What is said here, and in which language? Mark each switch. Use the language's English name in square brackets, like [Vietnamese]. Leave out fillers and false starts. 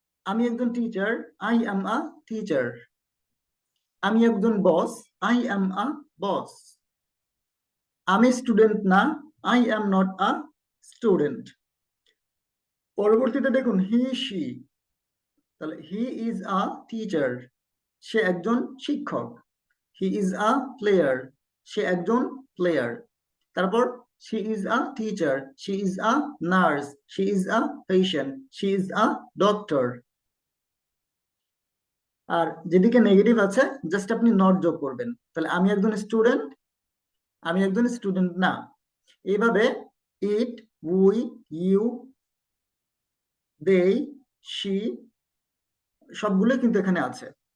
[Bangla] আমি একজন teacher, [English] I am a teacher. [Bangla] আমি একজন বস, [English] I am a boss. [Bangla] আমি স্টুডেন্ট না, [English] I am not a student. [Bangla] পরবর্তীতে দেখুন হি শি, তাহলে [English] he is a teacher, [Bangla] সে একজন শিক্ষক। [English] he is a player, [Bangla] সে একজন প্লেয়ার। [English] তারপর she is a teacher, she is a nurse, she is a patient, she is a doctor. [Bangla] আর যেদিকে negative আছে just আপনি নট যোগ করবেন। তাহলে আমি একজন স্টুডেন্ট, আমি একজন স্টুডেন্ট না। এইভাবে ইট, উই, ইউ, দে, শি সবগুলো কিন্তু এখানে আছে।